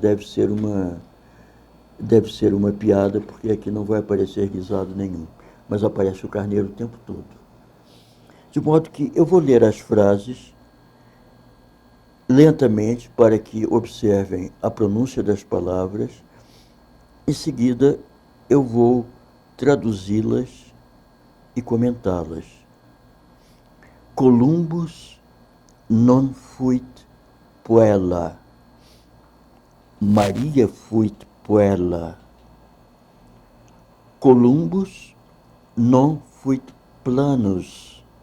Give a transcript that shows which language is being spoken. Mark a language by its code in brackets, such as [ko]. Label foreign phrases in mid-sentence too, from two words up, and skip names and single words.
[pt] Deve ser uma piada, porque aqui não vai aparecer guisado nenhum, mas aparece o carneiro o tempo todo. De modo que eu vou ler as frases lentamente para que observem a pronúncia das palavras. Em seguida, eu vou traduzi-las e comentá-las. [la] Columbus non fuit puella. Maria fuit puella. Columbus non fuit planus.